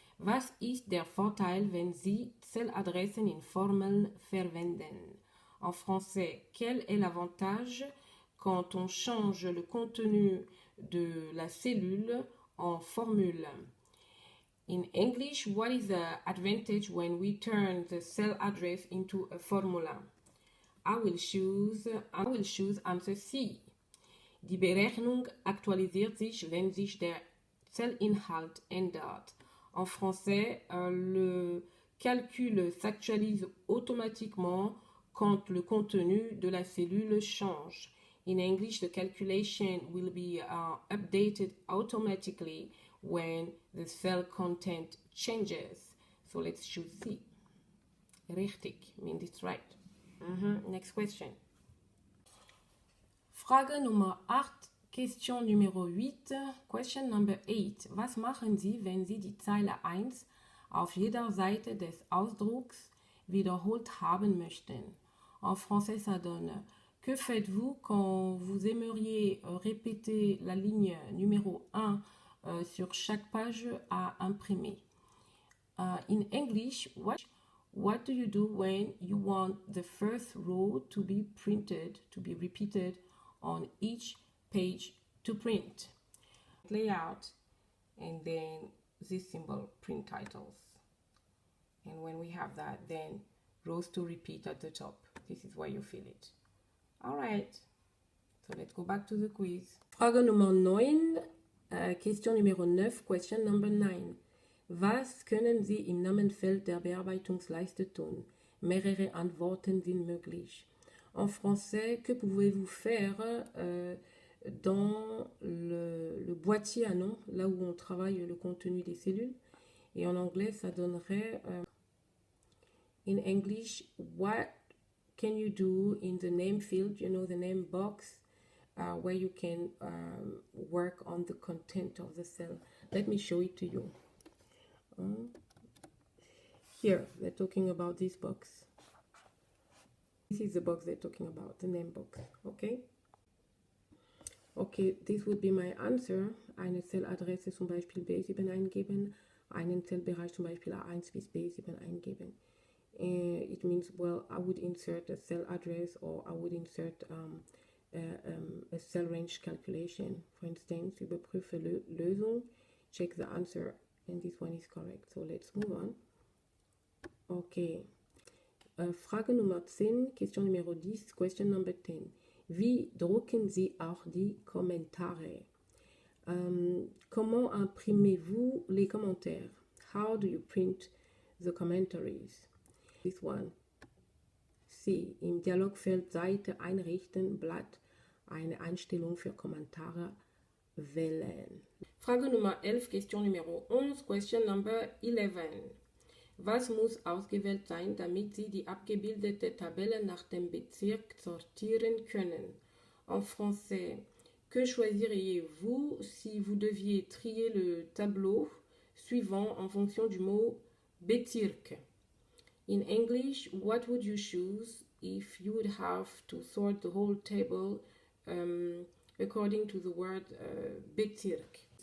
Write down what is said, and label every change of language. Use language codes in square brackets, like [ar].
[de] Was ist der Vorteil, wenn Sie Zelladressen in Formeln verwenden? [fr] En français, quel est l'avantage quand on change le contenu de la cellule en formule? [en] In English, what is the advantage when we turn the cell address into a formula? I will choose answer C. [de] Die Berechnung aktualisiert sich, wenn sich der Zellinhalt ändert. [fr] En français, le calcul s'actualise automatiquement quand le contenu de la cellule change. [en] In English, the calculation will be updated automatically when the cell content changes. So let's choose C. Richtig, means it's right. Next question. [de] Frage Nummer 8, Question Nummer 8, [en] Question Number 8. [de] Was machen Sie, wenn Sie die Zeile 1 auf jeder Seite des Ausdrucks wiederholt haben möchten? [fr] En français, ça donne: que faites-vous quand vous aimeriez répéter la ligne numéro 1 sur chaque page à imprimer? [en] In English, what do you do when you want the first row to be printed, to be repeated on each page to print? Layout, and then this symbol, print titles. And when we have that, then rows to repeat at the top. This is where you fill it. All right. So let's go back to the quiz. [de] Frage Nummer 9, [fr] Question Numero 9, [en] Question Number 9. [de] Was können Sie im Namenfeld der Bearbeitungsleiste tun? Mehrere Antworten sind möglich. [fr] En français, que pouvez-vous faire dans le boîtier à nom, là où on travaille le contenu des cellules? Et en anglais, ça donnerait [en] in English, what can you do in the name field, you know, the name box, where you can work on the content of the cell. Let me show it to you. Here, they're talking about this box. This is the box they're talking about, the name box, okay? Okay, this would be my answer. [de] Eine Zelladresse zum Beispiel B7 eingeben, einen Zellbereich zum Beispiel A1 bis B7 eingeben. [en] It means, well, I would insert a cell address or I would insert a cell range calculation. For instance, [de] überprüfe Lösung, [en] check the answer, and this one is correct. So let's move on. Okay. [de] Frage Nummer 10, [fr] Question Numero 10, [en] Question Number 10. [de] Wie drucken Sie auch die Kommentare? [fr] Comment imprimez-vous les commentaires? [en] How do you print the commentaries? This one. C. [de] Im Dialogfeld Seite einrichten, Blatt, eine Einstellung für Kommentare wählen. Frage Nummer 11, [fr] Question Numero 11, [en] Question Number 11. [de] Was muss ausgewählt sein, damit Sie die abgebildete Tabelle nach dem Bezirk sortieren können? [fr] En français, que choisiriez-vous si vous deviez trier le tableau suivant en fonction du mot Bezirk? [en] In English, what would you choose if you would have to sort the whole table according to the word Bezirk?